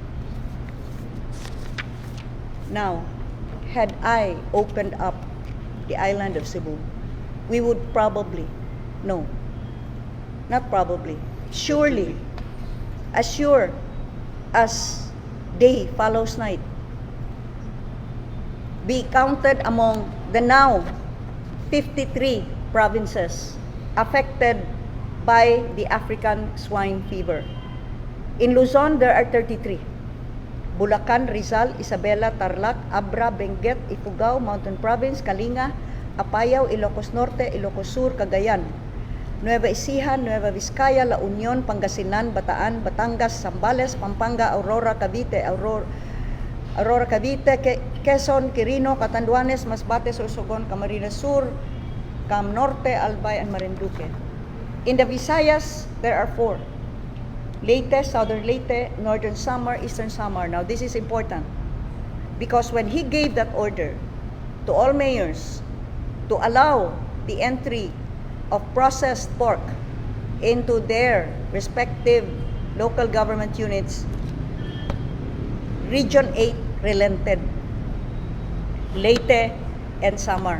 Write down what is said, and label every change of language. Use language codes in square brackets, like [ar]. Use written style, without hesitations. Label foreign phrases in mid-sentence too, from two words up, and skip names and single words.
[en] Now, had I opened up the island of Cebu, we would probably, no, not probably, surely, as sure as day follows night, be counted among the now 53 provinces affected by the African swine fever. In Luzon, there are 33. Bulacan, Rizal, Isabela, Tarlac, Abra, Benguet, Ifugao, Mountain Province, Kalinga, Apayao, Ilocos Norte, Ilocos Sur, Cagayan, Nueva Ecija, Nueva Vizcaya, La Union, Pangasinan, Bataan, Batangas, Zambales, Pampanga, Aurora, Cavite, Quezon, Quirino, Catanduanes, Masbate, Sorsogon, Camarines Sur, Cam Norte, Albay, and Marinduque. In the Visayas, there are 4. Leyte, Southern Leyte, Northern Samar, Eastern Samar. Now this is important because when he gave that order to all mayors to allow the entry of processed pork into their respective local government units, Region 8 relented, Leyte and Samar.